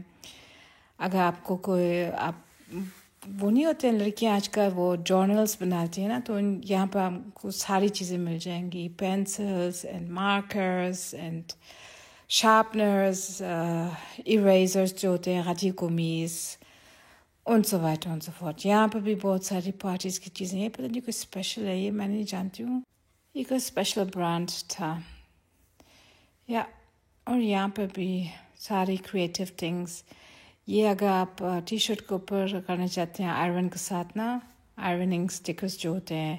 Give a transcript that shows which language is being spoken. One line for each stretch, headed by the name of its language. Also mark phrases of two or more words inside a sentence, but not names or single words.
Hindi: अगर आपको कोई आप वो नहीं होते हैं लड़कियाँ आजकल वो जर्नल्स बनाती हैं ना, तो यहाँ पर आपको सारी चीज़ें मिल जाएंगी,
English: pencils and markers and sharpeners, erasers
Hindi: जो होते हैं, गाजी कोमीज़
German: und so weiter und so fort।
Hindi: यहाँ पर भी बहुत सारी पार्टीज़ की चीज़ें हैं। पता नहीं कोई स्पेशल है, ये मैं नहीं जानती हूँ, ये कोई
English: special brand
Hindi: था। या और यहाँ पर भी सारी
English: creative things.
Hindi: ये अगर आप टी शर्ट के ऊपर करना चाहते हैं आयरन के साथ ना,
English: ironing stickers
Hindi: जो होते हैं।